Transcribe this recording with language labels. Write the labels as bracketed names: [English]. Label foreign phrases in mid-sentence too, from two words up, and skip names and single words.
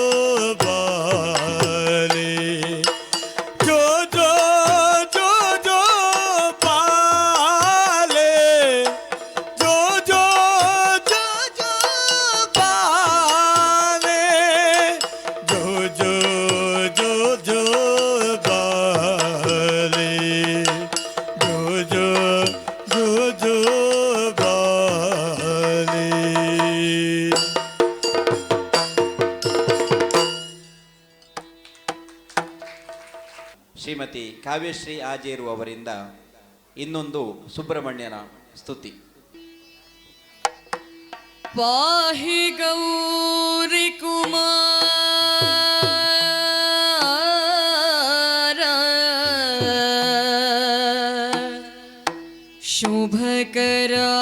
[Kannada] ಬಾಲೆ ಜೋ ಜೋ ಜೋ ಜೋ ಬಾಲೆ ಜೋ ಜೋ ಜೋ ಜೋ ಬಾಲೆ ಜೋ ಜೋ ಜೋ ಜೋ ಬಾಲೆ ಜೋ ಜೋ ಜೋ ಜೋ ಬಾಲೆ. ಶ್ರೀಮತಿ ಕಾವ್ಯಶ್ರೀ ಆಜೇರು ಅವರಿಂದ ಇನ್ನೊಂದು ಸುಬ್ರಹ್ಮಣ್ಯನ ಸ್ತುತಿ. [Sanskrit] ಪಾಹಿ ಗೌರಿ ಕುಮಾರ ಶುಭಕರ